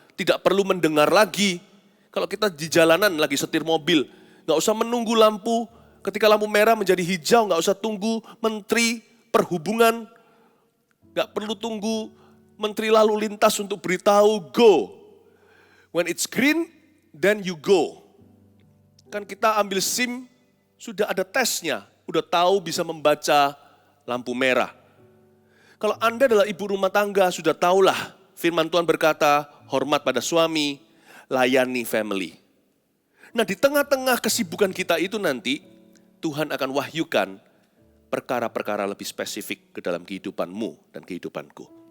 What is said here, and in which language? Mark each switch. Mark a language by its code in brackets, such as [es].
[id] Tidak perlu mendengar lagi. Kalau kita di jalanan lagi setir mobil, nggak usah menunggu lampu. Ketika lampu merah menjadi hijau, nggak usah tunggu Menteri Perhubungan. Nggak perlu tunggu Menteri Lalu Lintas untuk beritahu, go. [en] When it's green, then you go. [id] Kan kita ambil SIM, sudah ada tesnya. Udah tahu bisa membaca lampu merah. Kalau Anda adalah ibu rumah tangga, sudah tahulah firman Tuhan berkata, hormat pada suami, layani family. Nah di tengah-tengah kesibukan kita itu nanti, Tuhan akan wahyukan perkara-perkara lebih spesifik ke dalam kehidupanmu dan kehidupanku.